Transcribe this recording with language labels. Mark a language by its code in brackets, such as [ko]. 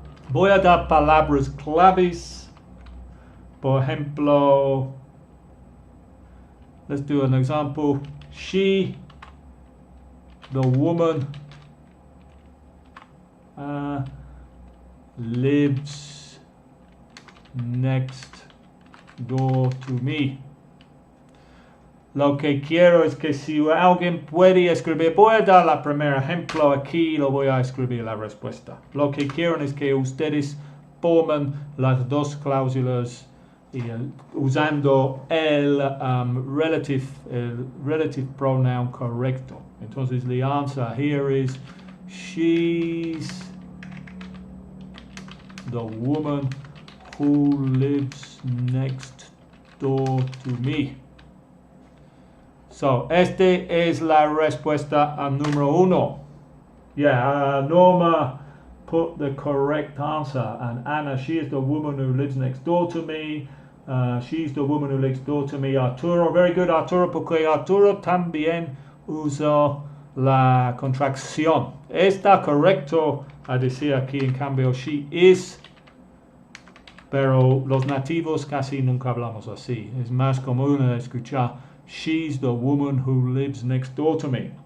[es] Voy a dar palabras claves. Por ejemplo, [en] let's do an example. She, the woman, lives next door to me. [es] Lo que quiero es que si alguien puede escribir, voy a dar el primer ejemplo aquí, lo voy a escribir la respuesta. Lo que quiero es que ustedes formen las dos cláusulas usando el [en] relative pronoun [es] correcto. [en] Entonces, the answer here is she's the woman who lives next door to me. [es] So, este es la respuesta al número 1. [en] Yeah, Norma put the correct answer, and Anna, she is the woman who lives next door to me. She's the woman who lives door to me. [es] Arturo, [en] very good, [es] Arturo, porque Arturo también usó la contracción. Está correcto a decir aquí, en cambio, [en] she is, [es] pero los nativos casi nunca hablamos así. Es más común escuchar, [en] she's the woman who lives next door to me.